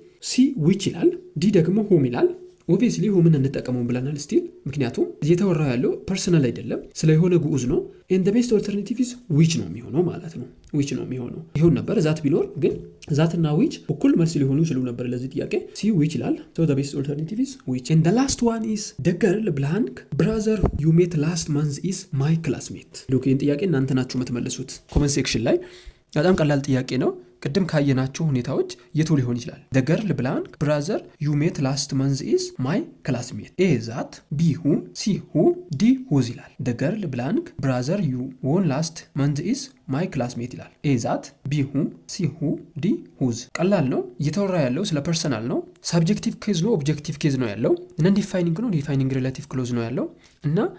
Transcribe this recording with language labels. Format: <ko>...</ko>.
<am>ሲ ዊች ይላል። ዲ ደግሞ ሁም ይላል። ኦብቪየስሊ ሁምን እንጠቀመው ብለናል ስቲል፣ ምክንያቱም እየተወራ ያለው ፐርሰናል አይደለም ስለ የሆነ ግዑዝ ነው።</am> <en>and the best alternative is which</en> <am>ነው የሚሆነው ማለት ነው። which ነው የሚሆነው ይሁን ነበር ዛት ቢኖር ግን ዛትና which እኩል መልስ ሊሆኑ ይችሉ ነበር ለዚህ ጥያቄ። ሲ which ይላል።</am> <en>so the best alternative is which. and the last one is the girl blank brother you met last month is my classmate.</en> <am>ሉክ ይህን ጥያቄ እናንተ ናችሁ የምትመልሱት ኮመንት ሴክሽን ላይ። በጣም ቀላል ጥያቄ ነው። ቅድም ካየናቸው ሁኔታዎች የቱ ሊሆን ይችላል?</am> <en>the girl blank brother you met last month is my classmate. A that, B whom, C who, D whose</en> <am>ይላል።</am> <en>the girl blank brother you won last month is my classmate</en> <am>ይላል። A that, B whom, C who, D whose። ቀላል ነው። እየተወራ ያለው ስለ ፐርሰናል ነው። ሳብጀክቲቭ ኬዝ ነው፣ ኦብጀክቲቭ ኬዝ ነው ያለው። ነን ዲፋይኒንግ ነው፣ ዲፋይኒንግ ሪሌቲቭ ክሎዝ ነው ያለው እና</am>